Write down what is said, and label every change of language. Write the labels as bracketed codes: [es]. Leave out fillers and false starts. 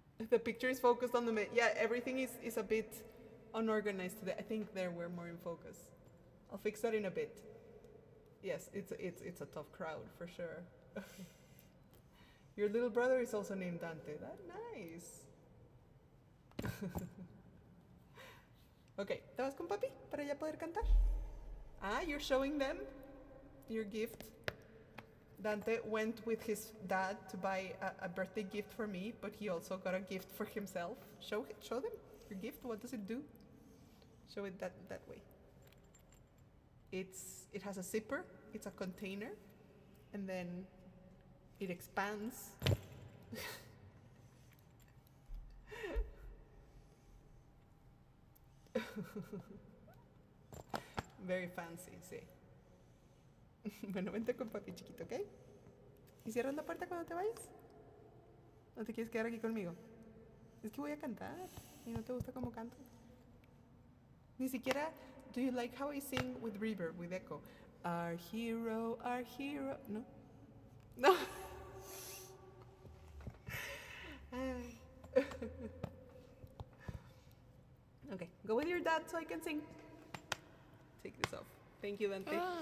[en] The picture is focused on the yeah, everything is a bit unorganized today. I think there we're more in focus. I'll fix that in a bit. Yes, it's a tough crowd for sure. Your little brother is also named Dante. That's nice. [es] Okay, ¿te vas con papi para ya poder cantar? [en] Ah, you're showing them your gift. Dante went with his dad to buy a birthday gift for me, but he also got a gift for himself. Show them your gift. What does it do? Show it that way. It has a zipper. It's a container, and then it expands. Very fancy, sí. [es] Bueno, vente con papi chiquito, ¿ok? ¿Y cierras la puerta cuando te vayas? ¿No te quieres quedar aquí conmigo? Es que voy a cantar y no te gusta cómo canto. Ni siquiera, [en] do you like how I sing with reverb, with echo? Our hero, no? No. Okay, go with your dad so I can sing. Take this off. Thank you, Dante.